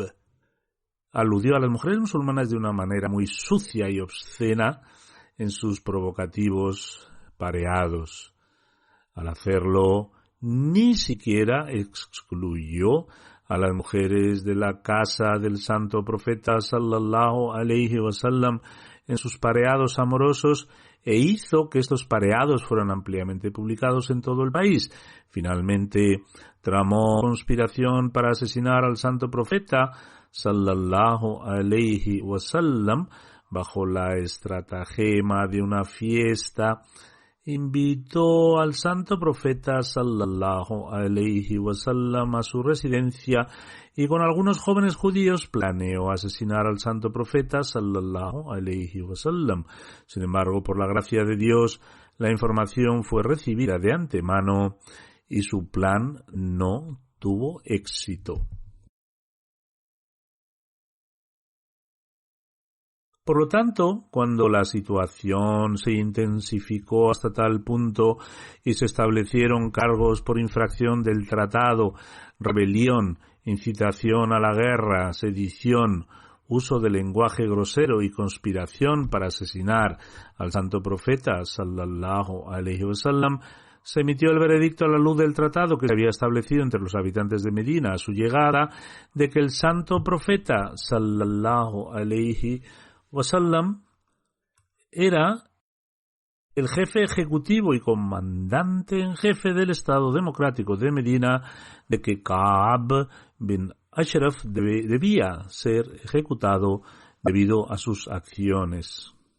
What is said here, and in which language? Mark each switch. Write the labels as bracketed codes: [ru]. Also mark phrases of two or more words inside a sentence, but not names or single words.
[es] Aludió a las mujeres musulmanas de una manera muy sucia y obscena en sus provocativos pareados. Al hacerlo, ni siquiera excluyó a las mujeres de la casa del santo profeta [ar] صلى الله عليه وسلم [es] en sus pareados amorosos e hizo que estos pareados fueran ampliamente publicados en todo el país. Finalmente, tramó conspiración para asesinar al santo profeta [ar] صلى الله عليه وسلم [es] bajo la estratagema de una fiesta. Invitó al santo profeta [ar] صلى الله عليه وسلم [es] a su residencia y con algunos jóvenes judíos planeó asesinar al santo profeta [ar] صلى الله عليه وسلم. [es] Sin embargo, por la gracia de Dios, la información fue recibida de antemano y su plan no tuvo éxito. Por lo tanto, cuando la situación se intensificó hasta tal punto y se establecieron cargos por infracción del tratado, rebelión, incitación a la guerra, sedición, uso de lenguaje grosero y conspiración para asesinar al santo profeta [ar] صلى الله عليه وسلم, [es] se emitió el veredicto a la luz del tratado que se había establecido entre los habitantes de Medina a su llegada, de que el santo profeta [ar] صلى الله عليه وسلم [es] era el jefe ejecutivo y comandante en jefe del Estado Democrático de Medina, de que Ka'b bin Ashraf debía ser ejecutado debido a sus acciones.